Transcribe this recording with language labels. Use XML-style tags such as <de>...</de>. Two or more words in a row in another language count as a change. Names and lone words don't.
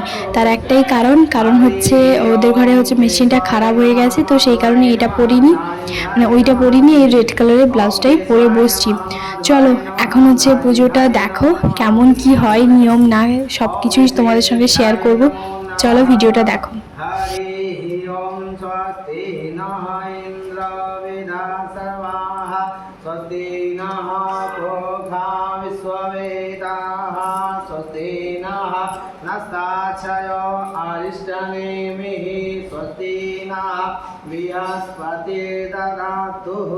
<bn>তার একটাই কারণ হচ্ছে ওদের ঘরে হচ্ছে মেশিনটা খারাপ হয়ে গেছে, তো সেই কারণে এটা পরিনি, মানে ওইটা পরিনি, এই</bn> <en>red color</en> <bn>ব্লাউজটাই পরে বসছি। চলো এখন হচ্ছে পুজোটা দেখো কেমন কি হয়, নিয়ম না সব কিছুই তোমাদের সঙ্গে শেয়ার করব। চলো ভিডিওটা দেখো।</bn> <sa>स्वस्ति नः इन्द्रो वेदा सर्वाः स्वस्ति नः पूषा विश्ववेदाः स्वस्ति नः नस्ताक्षयो अरिष्टनेमिः स्वस्ति नः बृहस्पतिर्दधातु।</sa>